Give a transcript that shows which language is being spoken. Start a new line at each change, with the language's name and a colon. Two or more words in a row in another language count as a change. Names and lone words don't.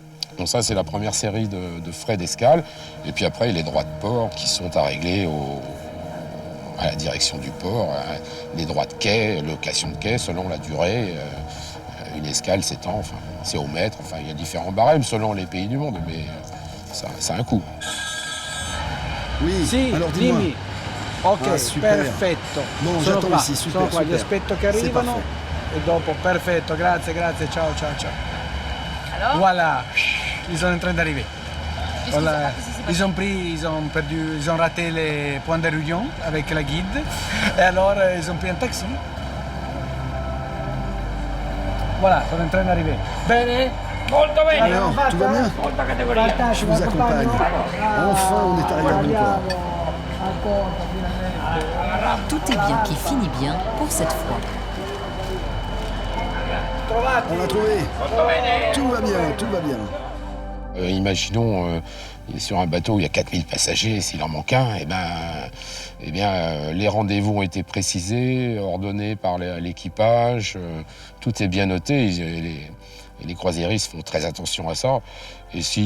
French: Donc ça, c'est la première série de frais d'escale. Et puis après, les droits de port qui sont à régler à la direction du port, les droits de quai, location de quai, selon la durée. Une escale s'étend, enfin, c'est au mètre, enfin, il y a différents barèmes selon les pays du monde, mais ça a un coût. Oui,
Italian: Sì,
French: alors dis-moi.
Italian: dimmi. Ok,
French: Ah, super.
Italian: perfetto.
French: Bon,
Italian: sono
French: j'attends
Italian: qua,
French: ici, super,
Italian: sono qua,
French: super.
Italian: li aspetto che
French: C'est
Italian: arrivano
French: parfait.
Italian: e dopo, perfetto, grazie, ciao, ciao, ciao.
French: Alors? Voilà, ils sont en train d'arriver. Voilà. Ils ont raté les points de réunion avec la guide et alors ils ont pris un taxi. Voilà, sono in train d'arriver.
Italian: Bene? Molto bene!
French: Alors, tout va bien?
Italian: Molta categoria.
French: Je vous accompagne. Enfin, on est arrivé à bon port. Tout est bien qui finit bien pour cette fois. On l'a trouvé. Tout va bien, tout va bien. Imaginons sur un bateau où il y a 4000 passagers, s'il en manque un, les rendez-vous ont été précisés, ordonnés par l'équipage, tout est bien noté, et les croisiéristes font très attention à ça.